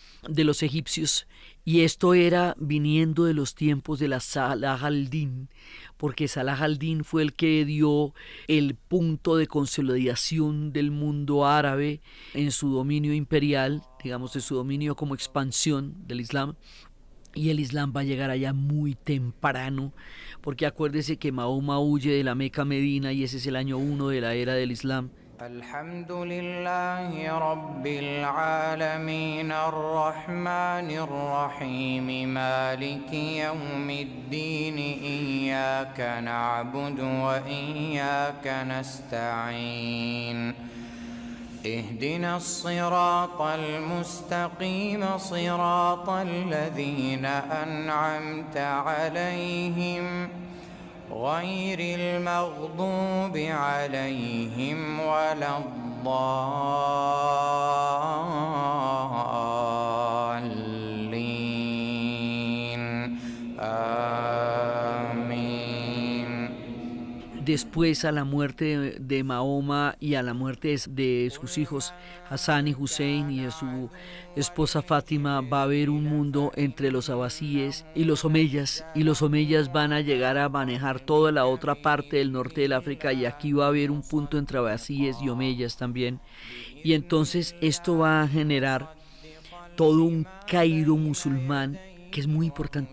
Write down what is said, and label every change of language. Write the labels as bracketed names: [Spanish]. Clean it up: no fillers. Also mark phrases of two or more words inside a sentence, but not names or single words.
[Spanish] de los egipcios, y esto era viniendo de los tiempos de la Salah al-Din, porque Salah al-Din fue el que dio el punto de consolidación del mundo árabe en su dominio imperial, digamos, en su dominio como expansión del Islam. Y el Islam va a llegar allá muy temprano, porque acuérdese que Mahoma huye de la Meca a Medina y ese es el año 1 de la era del Islam. [Arabic] الحمد لله رب العالمين الرحمن الرحيم مالك يوم الدين إياك نعبد و إياك نستعين اهدنا الصراط المستقيم صراط الذين أنعمت عليهم غير المغضوب عليهم ولا الضالين [Spanish] Después, a la muerte de Mahoma y a la muerte de sus hijos Hassan y Hussein y de su esposa Fátima, va a haber un mundo entre los abasíes y los omeyas, y los omeyas van a llegar a manejar toda la otra parte del norte del África, y aquí va a haber un punto entre abasíes y omeyas también, y entonces esto va a generar todo un Cairo musulmán que es muy importante.